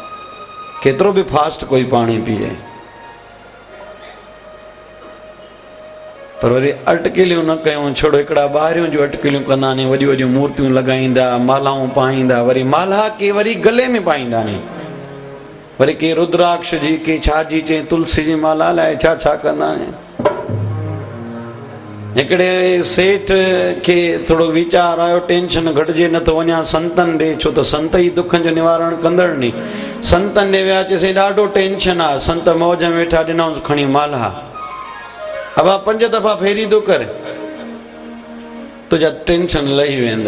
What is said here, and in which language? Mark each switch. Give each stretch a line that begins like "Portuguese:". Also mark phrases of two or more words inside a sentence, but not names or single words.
Sindhi: केतिरो बि फास्ट कोई पाणी पीए। पर वरी अटकलियूं न कयूं, छोड़ो हिकिड़ा ॿाहिरियूं जो अटकलियूं कंदा नी, वॾियूं वॾियूं मूर्तियूं लॻाईंदा, मालाऊं पाईंदा, वरी माला के वरी गले में पाईंदा नी, वरी के रुद्राक्ष जी, के छा जी चई तुलसी जी माला लाइ छा छा कंदा नी। हिकिड़े सेठ खे थोरो वीचार आयो, टेंशन घटिजे नथो, वञा संतनि ॾे, छो त संत ई दुखनि जो निवारण कंदड़ नी। संतनि ॾे विया, चइसि ॾाढो टेंशन आहे। संत मौज में वेठा, ॾिनऊं खणी माला, अबा 5 दफ़ा फेरी थो कर, तुंहिंजा टेंशन लही वेंदा।